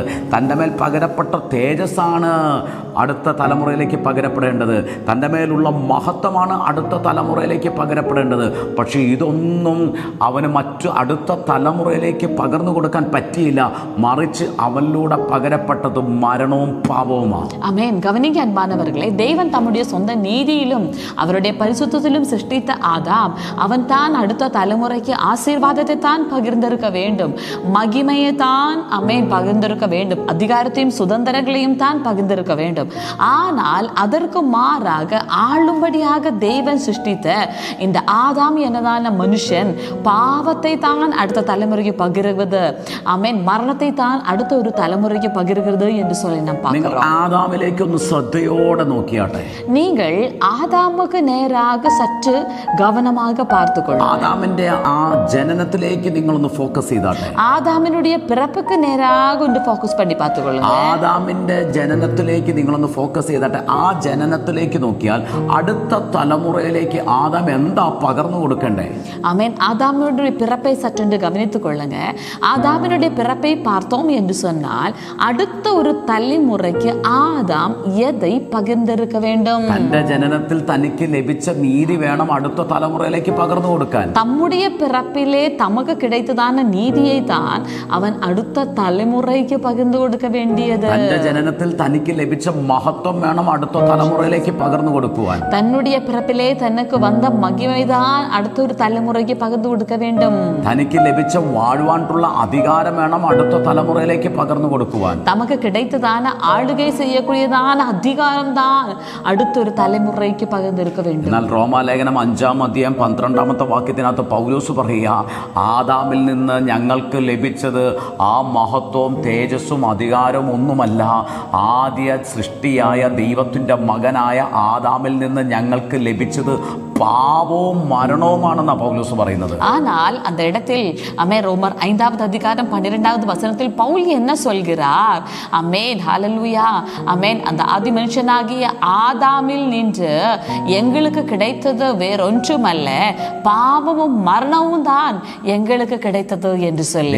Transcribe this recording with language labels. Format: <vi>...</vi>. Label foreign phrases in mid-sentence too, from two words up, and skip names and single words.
<ml>തൻ്റെ മേൽ പകരപ്പെട്ട തേജസ്സാണ് അടുത്ത തലമുറയിലേക്ക് പകരപ്പെടേണ്ടത്. തൻ്റെ മേലുള്ള മഹത്വമാണ് അടുത്ത തലമുറയിലേക്ക് പകരപ്പെടേണ്ടത്. പക്ഷേ ഇതൊന്നും അവന് മറ്റു അടുത്ത തലമുറയിലേക്ക് പകർന്നു കൊടുക്കാൻ പറ്റിയില്ല. മറിച്ച് അവനിലൂടെ പകരപ്പെട്ടത് മരണവും പാപവുമാണ്. ആമേൻ.</ml> <ta>கவனிங்க அன்பானவர்களே, தேவன் தம்முடைய சொந்த நீதியிலும் அவருடைய பரிசுத்தத்திலும் சிருஷ்டித்த ஆதாம், அவன் தான் அடுத்த தலைமுறைக்கு ஆசீர்வாதத்தை தான் பகிர்ந்திருக்க வேண்டும், மகிமையை தான் அமேன் பகிர்ந்திருக்க வேண்டும், அதிகாரத்தையும் சுதந்திரங்களையும் தான் பகிர்ந்திருக்க வேண்டும். ஆனால் அதற்கு மாறாக ஆளும்படியாக தேவன் சிருஷ்டித்த இந்த ஆதாம் എന്നதான மனுஷன் பாவத்தை தான் அடுத்த தலைமுறைக்கு பகிர்வது, ஆமென், மரணத்தை தான் அடுத்த ஒரு தலைமுறைக்கு பகிர்கிறது என்று சொல்லி நாம் பார்க்கிறோம்.</ta> <ml>ആദാമിലേക്ക് ഒന്ന് ശ്രദ്ധയോടെ നോക്കിയാട്ടെ.</ml> <ta>நீங்கள் ஆதாமுக்கு நேராக சற்று கவனமாக பார்த்துக்கொள்ளுங்கள்.</ta> <ml>ആദാമിന്റെ ആ ജനനത്തിലേക്ക് നിങ്ങളൊന്ന് ഫോക്കസ് ചെയ്താട്ടെ.</ml> <ta>ஆதாமினுடைய பிறப்புக்கு நேராக ഒന്ന് ഫോക്കസ് பண்ணி பார்த்துக்கொள்ளுங்க.</ta> <ml>ആദാമിന്റെ ജനനത്തിലേക്ക് നിങ്ങളൊന്ന് ഫോക്കസ് ചെയ്താട്ടെ. ആ ജനനത്തിലേക്ക് നോക്കിയാൽ അടുത്ത തലമുറയിലേക്ക് ആദാം എന്താ പകർന്നു കൊടുക്കണ്ടേ?</ml> <ta>ஆமென். ஆதாமினுடைய பிறப்பை சற்று கவனித்துக் கொள்ளுங்க. ஆதாமினுடைய பிறப்பை பார்த்தோம் என்று சொன்னால், அடுத்த ஒரு தலைமுறைக்கு ஆதாம் எதை பகிர்ந்திருக்க வேண்டும்?</ta> <ml>തന്റെ ജനനത്തിൽ തനിക്ക് ലഭിച്ച നീതി വേണം അടുത്ത തലമുറയിലേക്ക് പകർന്നു കൊടുക്കാൻ.</ml> <ta>தம்முடைய பிறப்பிலே தமக்கு கிடைத்ததான நீதியை தான் அவன் அடுத்த தலைமுறைக்கு பகிர்ந்து கொடுக்க வேண்டியது.</ta> <ml>തന്റെ ജനനത്തിൽ തനിക്ക് ലഭിച്ച മഹത്വം വേണം അടുത്ത തലമുറയിലേക്ക് പകർന്നു കൊടുക്കുവാൻ.</ml> <ta>தன்னுடைய பிறப்பிலே தனக்கு வந்த மகிமைதான் அடுத்த ஒரு தலைமுறைக்கு பகிர்ந்து கொடுக்க வேண்டும்.</ta> <ml>തനിക്ക് ലഭിച്ച വാഴുവാനുള്ള അധികാരം വേണം അടുത്ത തലമുറയിലേക്ക് പകർന്നു കൊടുക്കുവാൻ.</ml> <ta>தமக்கு கிடைத்ததான ஆளுகை செய்யக்கூடியதான அதிகாரம் தான் அடுத்த ஒரு தலைமுறைக்கு பகிர்ந்திருக்க வேண்டும்.</ta> <ml>എന്നാൽ റോമാലേഖനം 5-12 വാക്യത്തിനകത്ത് പൗലോസ് പറയുക, ആദാമിൽ നിന്ന് ഞങ്ങൾക്ക് ലഭിച്ചത് ആ മഹത്വവും തേജസ്സും അധികാരവും ഒന്നുമല്ല, ആദ്യ സൃഷ്ടിയായ ദൈവത്തിൻ്റെ മകനായ ആദാമിൽ നിന്ന് ഞങ്ങൾക്ക് ലഭിച്ചത് പാപവും മരണവുമാണെന്നാണ് പൗലോസ് പറയുന്നത്.</ml> <ta>ஆனால் அந்த இடத்தில் அமேன் ரோமர் 5வது அதிகாரம் 12வது வசனத்தில் பவுல் என்ன சொல்கிறார்? அமேன், ஹல்லேலூயா, அமேன். அந்த ஆதி மனுஷனாகிய ஆதாமில் நின்று எங்களுக்கு கிடைத்தது வேறொன்றுமல்ல, பாவமும் மரணமும் தான் எங்களுக்கு கிடைத்தது என்று சொல்லி.</ta>